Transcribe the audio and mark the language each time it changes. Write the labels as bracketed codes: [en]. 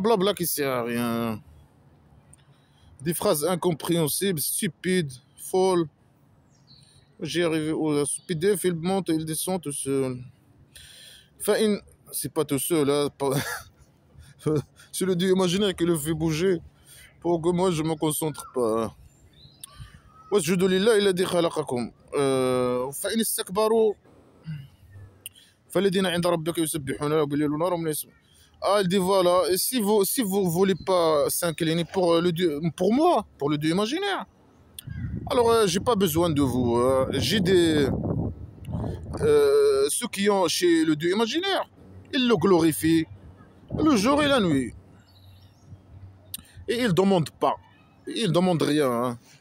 [fr] Blabla qui sert à rien. Des phrases incompréhensibles, stupides, folles. J'ai arrivé au PDF, il monte et il descend tout seul. Enfin, c'est pas tout seul, hein. C'est le dieu imaginaire qui le fait bouger pour que moi je me concentre pas. [ar] واسجدوا لله الذي خلقكم فإن استكبروا فالذين عند ربك يسبحون له بالليل والنهار وهم لا يسبحون. [fr] Ah, il dit voilà, et si vous voulez pas s'incliner pour le dieu, pour moi, pour le dieu imaginaire, alors j'ai pas besoin de vous. J'ai des ceux qui ont chez le dieu imaginaire, ils le glorifient le jour et la nuit. Et ils ne demandent pas. Ils ne demandent rien. Hein.